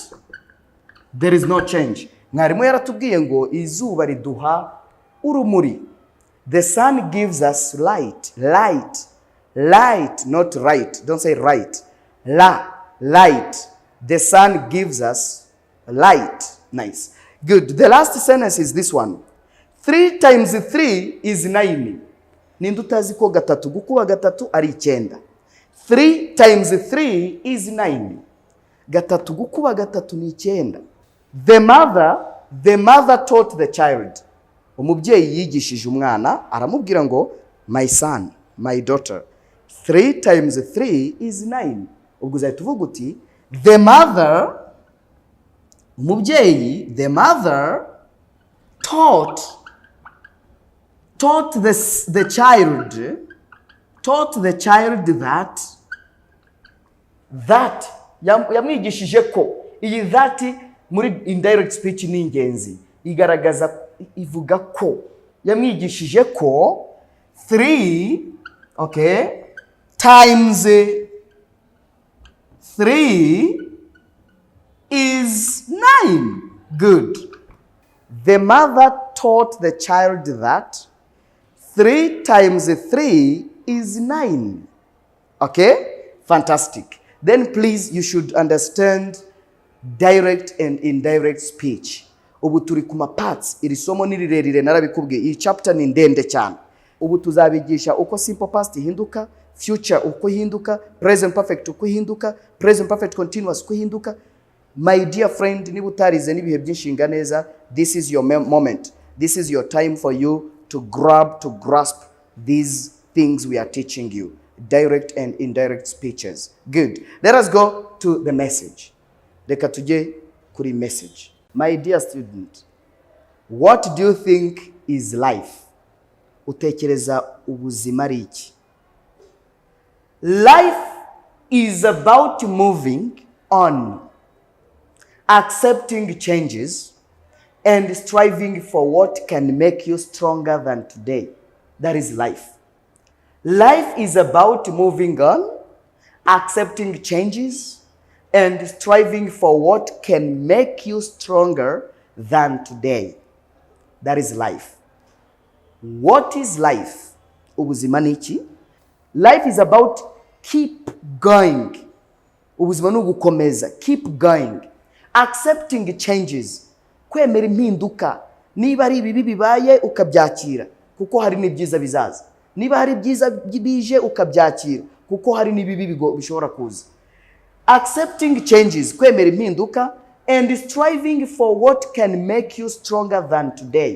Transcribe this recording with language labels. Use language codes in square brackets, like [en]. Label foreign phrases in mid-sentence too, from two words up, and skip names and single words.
[en] There is no change. [rw] Mwarimu yaratubwiye ngo izuba riduha urumuri. [en] The sun gives us light. Light, not right. Don't say right. Light. The sun gives us light. Nice. Good. The last sentence is this one. 3 times 3 is 9. [rw] Ninde utazi ko gatatu gukuba gatatu ari 9. [en] 3 times 3 is 9. [rw] Gatatu gukuba gatatu ni 9. [en] The mother taught the child. [rw] Umubyeyi yigishije umwana aramubwira ngo [en] my son, my daughter. 3 times 3 is 9. [rw] Ubwo uzahita uvuga uti [en] the mother taught the child that [rw] yamwigishije ko iyi that muri [en] indirect speech [rw] ni ingenzi igaragaza ivuga ko yamwigishije ko [en] 3 times 3 is 9. [rw] Good. [en] The mother taught the child that 3 times 3 is 9. Okay? Fantastic. Then please, you should understand direct and indirect speech. [rw] Ubu turi kuma parts, iri somo ni rirerire narabikubwiye. Iyi chapter ni ndende cyane. Ubu tuzabigisha uko [en] simple past [rw] ihinduka, future uko ihinduka, [en] present perfect [rw] uko ihinduka, [en] present perfect continuous [rw] uko ihinduka. [en] My dear friend, [rw] niba utarize n'ibihe by'inshinga neza, [en] this is your moment. This is your time for you to grasp these things we are teaching you. Direct and indirect speeches. Good. Let us go to the message. [rw] Reka tujye kuri message. [en] My dear student, what do you think is life? [rw] Utekereza ubuzima ari iki? [en] Life is about moving on, accepting changes, and striving for what can make you stronger than today. That is life. Life is about moving on, accepting changes, and striving for what can make you stronger than today. That is life. What is life? [rw] Ubuzima ni iki? [en] Life is about keep going. [rw] Ubuzima ni ugukomeza. [en] Keep going. Accepting changes. [rw] Kwemera impinduka. Niba ari ibibi bibaye ukabyakira kuko hari n'ibyiza bizaza. Niba hari ibyiza bije ukabyakira kuko hari n'ibibi bishobora kuza. [en] Accepting changes, [rw] kwemera impinduka, [en] and striving for what can make you stronger than today.